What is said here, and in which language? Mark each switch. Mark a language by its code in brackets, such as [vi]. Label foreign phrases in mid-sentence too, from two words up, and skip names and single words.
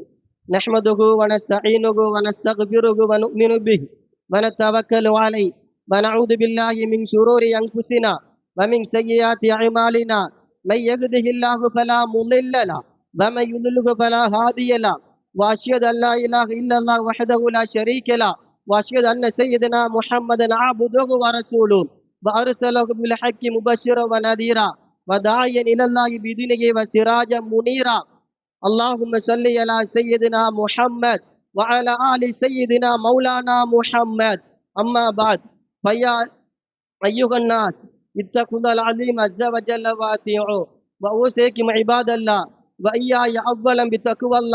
[ar] نحمده ونستعينه ونستغفره ونؤمن به ونتوكل عليه ونعوذ بالله من شرور أنفسنا ومن سيئات أعمالنا من يهده الله فلا مضل له ومن يضلله فلا هادي له وأشهد أن لا إله إلا الله وحده لا شريك له وأشهد أن سيدنا محمدا عبده ورسوله وأرسله بالحق مبشرا ونذيرا وداعيا إلى الله بإذنه وسراجا منيرا. اللهم صل على سيدنا محمد وعلى آل سيدنا مولانا محمد. أما بعد فيا أيها الناس اتقوا الله العظيم عز وجل وأطيعوه وأوصيكم عباد الله وإياي أولا بتقوى الله.